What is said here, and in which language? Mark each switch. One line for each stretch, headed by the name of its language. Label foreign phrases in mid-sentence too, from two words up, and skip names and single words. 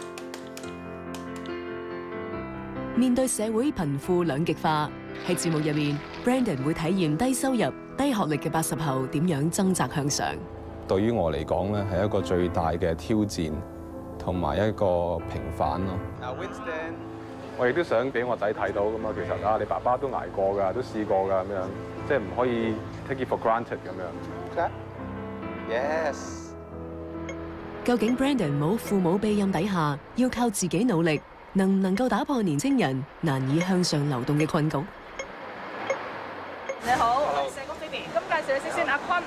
Cantonese: 面對社會貧富兩極化，喺節目入面 ，Brandon 會體驗低收入、低學歷嘅80後點樣掙扎向上。對於我嚟講咧，係一個最大嘅挑戰同埋一個平反咯。Winston， 我亦都想俾我仔睇到咁啊，其實啊，你爸爸都捱過㗎，都試過㗎咁樣，即係唔可以
English: take it for granted
Cantonese: 咁樣。Yes。究竟 Brandon 冇父母庇蔭底下，要靠自己努力，能唔能夠打破年青人難以向上流動嘅困局？你好，我係社工 Phoebe，咁介紹你先阿坤。